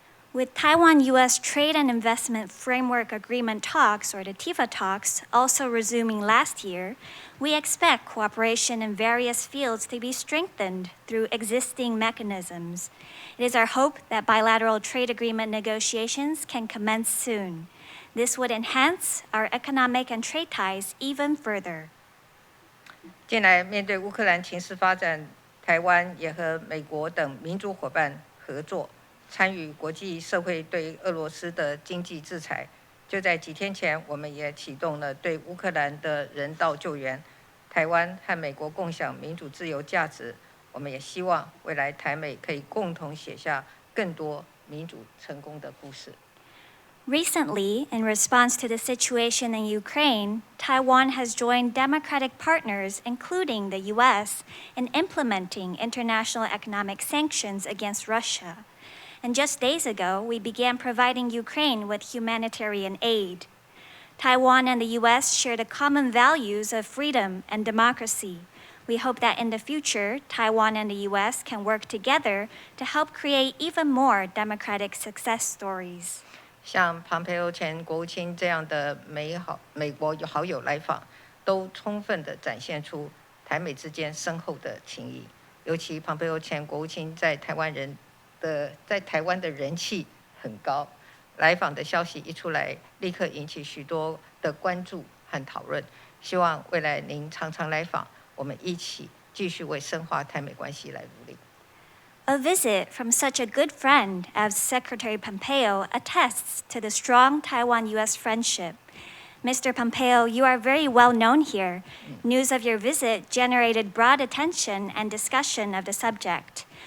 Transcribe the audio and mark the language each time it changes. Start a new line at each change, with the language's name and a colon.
English: With Taiwan-U.S. Trade and Investment Framework Agreement talks, or the TIFA talks, also resuming last year, we expect cooperation in various fields to be strengthened through existing mechanisms. It is our hope that bilateral trade agreement negotiations can commence soon. This would enhance our economic and trade ties even further.
Chinese: 近来面对乌克兰情势发展，台湾也和美国等民主伙伴合作，参与国际社会对俄罗斯的经济制裁。就在几天前，我们也启动了对乌克兰的人道救援。台湾和美国共享民主自由价值，我们也希望未来台美可以共同写下更多民主成功的故事。
English: Recently, in response to the situation in Ukraine, Taiwan has joined democratic partners, including the U.S., in implementing international economic sanctions against Russia. And just days ago, we began providing Ukraine with humanitarian aid. Taiwan and the U.S. share the common values of freedom and democracy. We hope that in the future, Taiwan and the U.S. can work together to help create even more democratic success stories.
Chinese: 像庞培欧前国务卿这样的美国好友来访，都充分地展现出台美之间深厚的情谊。尤其庞培欧前国务卿在台湾的人气很高，来访的消息一出来，立刻引起许多的关注和讨论。希望未来您常常来访，我们一起继续为深化台美关系来努力。
English: A visit from such a good friend as Secretary Pompeo attests to the strong Taiwan-U.S. friendship. Mr. Pompeo, you are very well known here. News of your visit generated broad attention and discussion of the subject.